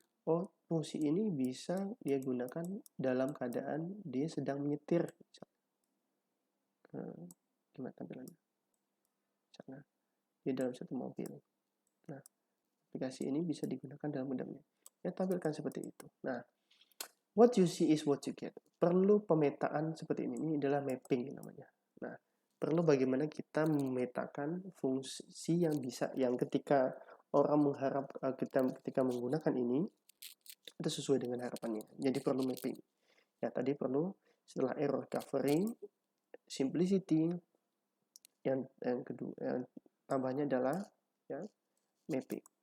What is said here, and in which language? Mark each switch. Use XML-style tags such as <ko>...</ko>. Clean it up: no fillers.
<id>Oh, fungsi ini bisa dia gunakan dalam keadaan dia sedang menyetir. Gimana tampilannya? Misalnya, dia dalam satu mobil. Nah, aplikasi ini bisa digunakan dalam keadaan ya tampilkan seperti itu.</id> <en>Nah, what you see is what you get.</en> <id>Perlu pemetaan seperti ini. Ini adalah mapping namanya. Nah, perlu bagaimana kita memetakan fungsi yang bisa, yang ketika orang mengharap kita ketika menggunakan ini itu sesuai dengan harapannya. Jadi perlu mapping. Ya, tadi perlu setelah error covering, simplicity, yang kedua, yang tambahnya adalah ya mapping.</id>